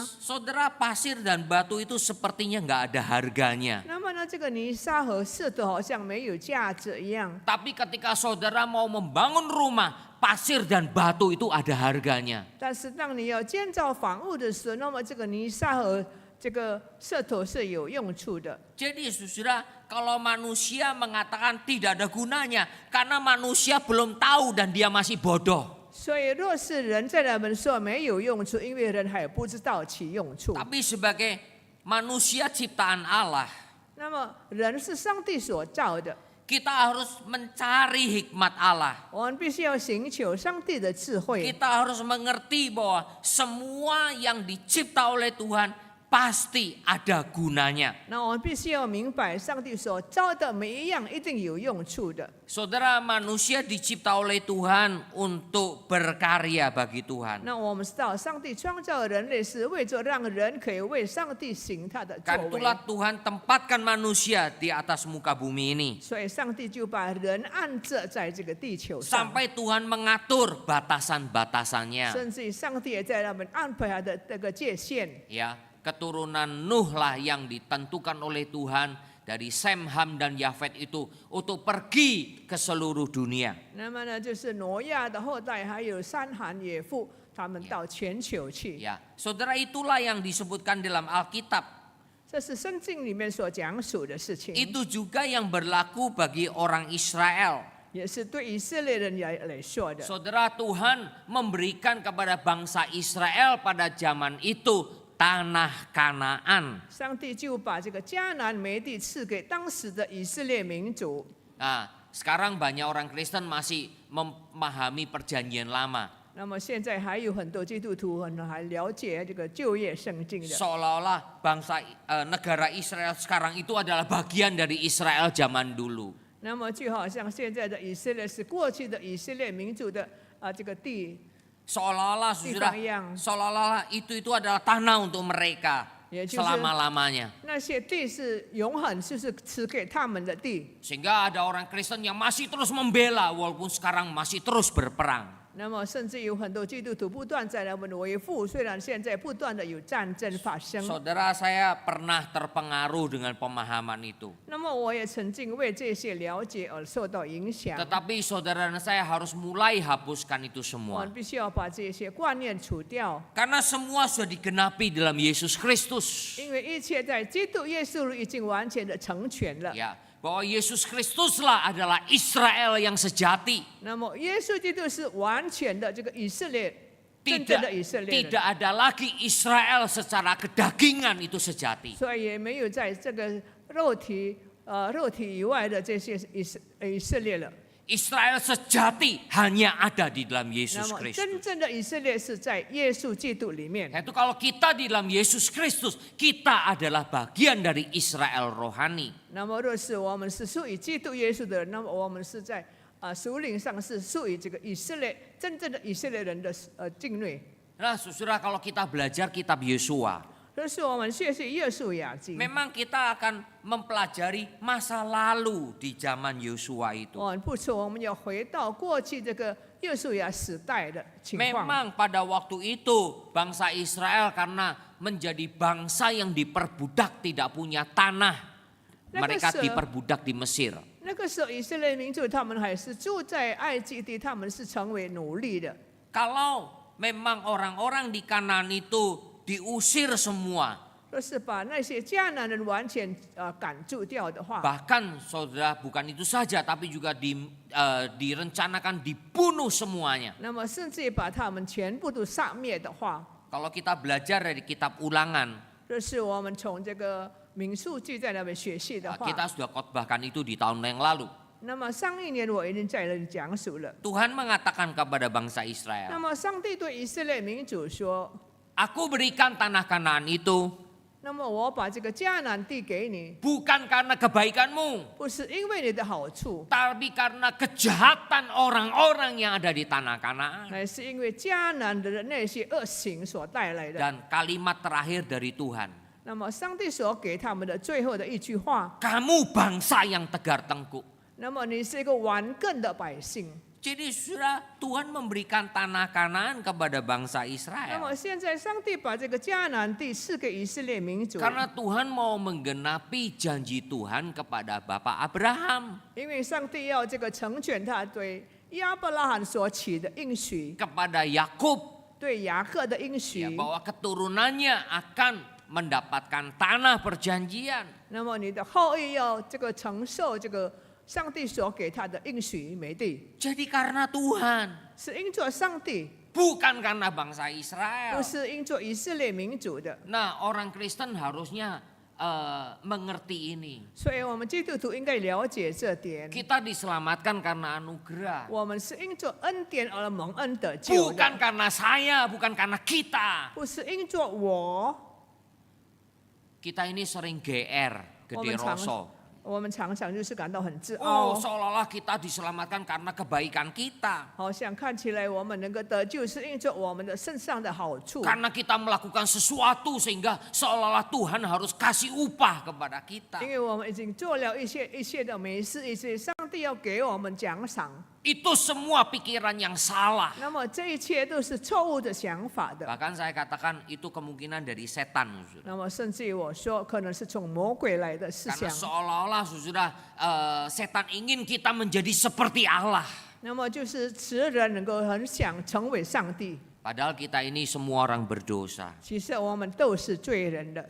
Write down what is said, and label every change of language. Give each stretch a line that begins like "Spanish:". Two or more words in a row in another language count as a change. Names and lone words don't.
Indonesian: Saudara, pasir dan batu itu sepertinya nggak ada harganya.
Chinese: 那么呢，这个泥沙和石头好像没有价值一样。
Indonesian: Tapi ketika saudara mau membangun rumah, pasir dan batu itu ada harganya.
Chinese: 但是当你要建造房屋的时候，那么这个泥沙和这个石头是有用处的。
Indonesian: Jadi saudara, kalau manusia mengatakan tidak ada gunanya, karena manusia belum tahu dan dia masih bodoh.
Chinese: 所以，若是人在那边说没有用处，因为人还不知道其用处。
Indonesian: Tapi sebagai manusia ciptaan Allah,
Chinese: 那么，人是上帝所造的，
Indonesian: kita harus mencari hikmat Allah.
Chinese: 我们必须要寻求上帝的智慧。
Indonesian: Kita harus mengerti bahwa semua yang dicipta oleh Tuhan pasti ada gunanya.
Chinese: 那我们必须要明白，上帝所造的每一样一定有用处的。
Indonesian: Saudara, manusia dicipta oleh Tuhan untuk berkarya bagi Tuhan.
Chinese: 那我们知道，上帝创造人类是为着让人可以为上帝行他的作
Indonesian: Kan
Chinese: 为，
Indonesian: itulah Tuhan tempatkan manusia di atas muka bumi ini.
Chinese: 所以上帝就把人安置在这个地球上。
Indonesian: Sampai Tuhan mengatur batasan-batasannya.
Chinese: 甚至于上帝也在那边安排他的这个界限。
Indonesian: Ya, keturunan Nuh lah yang ditentukan oleh Tuhan dari Sem, Ham dan Yafet itu untuk pergi ke seluruh dunia.
Chinese: 那么呢，就是挪亚的后代，还有三含野妇，他们到全球去。
Indonesian: Ya, saudara, itulah yang disebutkan dalam Alkitab.
Chinese: 这是圣经里面所讲述的事情，
Indonesian: Itu juga yang berlaku bagi orang Israel.
Chinese: 也是对以色列人来说的。
Indonesian: Saudara, Tuhan memberikan kepada bangsa Israel pada zaman itu tanah Kanaan.
Chinese: 上帝就把这个迦南美地赐给当时的以色列民族。
Indonesian: Nah, sekarang banyak orang Kristen masih memahami perjanjian lama.
Chinese: 那么现在还有很多基督徒还了解这个旧约圣经的，
Indonesian: Seolah-olah bangsa negara Israel sekarang itu adalah bagian dari Israel zaman dulu.
Chinese: 那么就好像现在的以色列是过去的以色列民族的这个地，
Indonesian: Seolah-olah saudara, seolah-olah itu adalah tanah untuk mereka selama-lamanya.
Chinese: 那些地是永恒，就是赐给他们的地。
Indonesian: Sehingga ada orang Kristen yang masih terus membela walaupun sekarang masih terus berperang.
Chinese: 那么甚至有很多基督徒不断在那边维护，虽然现在不断的有战争发生。
Indonesian: Saudara, saya pernah terpengaruh dengan pemahaman itu.
Chinese: 那么我也曾经为这些了解而受到影响。
Indonesian: Tetapi saudara dan saya harus mulai hapuskan itu
Chinese: 我
Indonesian: semua.
Chinese: 们必须要把这些观念除掉，
Indonesian: Karena semua sudah digenapi dalam Yesus Kristus.
Chinese: 因为一切在基督耶稣里已经完全的成全了。
Indonesian: Ya, bahwa Yesus Kristuslah adalah Israel yang sejati.
Chinese: 那么耶稣基督是完全的这个以色列，真正的以色列人，
Indonesian: Tidak ada lagi Israel secara kedagingan itu sejati.
Chinese: 所以也没有在这个肉体以外的这些以色列了。
Indonesian: Israel sejati hanya ada di dalam
Chinese: 那
Indonesian: Yesus
Chinese: 么
Indonesian: Kristus.
Chinese: 真正的以色列是在耶稣基督里面。
Indonesian: Itu kalau kita di dalam Yesus Kristus, kita adalah bagian dari Israel rohani.
Chinese: 那么若是我们是属于基督耶稣的人，那么我们是在属灵上是属于这个以色列真正的以色列人的境内。
Indonesian: Nah, saudara, kalau kita belajar kitab Yosua,
Chinese: 这是我们学习约书亚记。
Indonesian: Memang kita akan mempelajari masa lalu di zaman Yosua itu.
Chinese: 不错，我们要回到过去这个约书亚时代的情况。
Indonesian: Memang pada waktu itu bangsa Israel karena menjadi bangsa yang diperbudak tidak punya tanah. Mereka diperbudak di Mesir.
Chinese: 那个时候以色列民族他们还是住在埃及地，他们是成为奴隶的。
Indonesian: Kalau memang orang-orang di Kanaan itu diusir semua,
Chinese: 就是把那些迦南人完全赶住掉的话，
Indonesian: bahkan saudara bukan itu saja, tapi juga direncanakan dibunuh semuanya.
Chinese: 那么甚至把他们全部都杀灭的话，
Indonesian: Kalau kita belajar dari kitab Ulangan,
Chinese: 这是我们从这个民数记在那边学习的话。
Indonesian: kita sudah khotbahkan itu di tahun yang lalu.
Chinese: 那么上一年我已经在那里讲述了。
Indonesian: Tuhan mengatakan kepada bangsa
Chinese: 那
Indonesian: Israel,
Chinese: 么上帝对以色列民主说
Indonesian: Aku berikan tanah Kanaan itu
Chinese: 那么我把这个迦南地给你，
Indonesian: bukan karena kebaikanmu,
Chinese: 不是因为你的好处，
Indonesian: tapi karena kejahatan orang-orang yang ada di tanah Kanaan.
Chinese: 乃是因为迦南的那些恶行所带来的。
Indonesian: Dan kalimat terakhir dari Tuhan,
Chinese: 那么上帝所给他们的最后的一句话，
Indonesian: kamu bangsa yang tegar tengkuk.
Chinese: 那么你是一个顽梗的百姓。
Indonesian: Jadi sudah Tuhan memberikan tanah Kanaan kepada bangsa
Chinese: 那
Indonesian: Israel.
Chinese: 么现在上帝把这个迦南地赐给以色列民族，
Indonesian: Karena Tuhan mau menggenapi janji Tuhan kepada Bapak Abraham,
Chinese: 因为上帝要这个成全他对亚伯拉罕所起的应许，
Indonesian: kepada Yakub,
Chinese: 对雅各的应许。
Indonesian: bahwa keturunannya akan mendapatkan tanah perjanjian.
Chinese: 那么你的后裔要这个承受这个上帝所给他的应许美地，
Indonesian: Jadi karena Tuhan,
Chinese: 是因着上帝，
Indonesian: bukan karena bangsa
Chinese: 不
Indonesian: Israel.
Chinese: 是因着以色列民主的。
Indonesian: Nah, orang Kristen harusnya mengerti ini.
Chinese: 所以我们基督徒应该了解这点。
Indonesian: Kita diselamatkan karena anugerah.
Chinese: 我们是因着恩典而蒙恩得救
Indonesian: Bukan
Chinese: 的，
Indonesian: karena saya, bukan karena kita.
Chinese: 不是因着我。
Indonesian: Kita ini sering GR, gede rosok.
Chinese: 我们常常就是感到很自 Oh, 傲，
Indonesian: seolah-olah kita diselamatkan karena kebaikan kita.
Chinese: 好像看起来我们能够得救是因着我们的身上的好处，
Indonesian: Karena kita melakukan sesuatu sehingga seolah-olah Tuhan harus kasih upah kepada kita.
Chinese: 因为我们已经做了一切的美事，一切上帝要给我们奖赏。
Indonesian: Itu semua pikiran yang salah.
Chinese: 那么这一切都是错误的想法的。
Indonesian: Bahkan saya katakan itu kemungkinan dari setan. Saudara.
Chinese: 那么甚至于我说，可能是从魔鬼来的思
Indonesian: Karena
Chinese: 想。
Indonesian: seolah-olah sudah setan ingin kita menjadi seperti Allah.
Chinese: 那么就是使人能够很想成为上帝。
Indonesian: Padahal kita ini semua orang berdosa.
Chinese: 其实我们都是罪人的。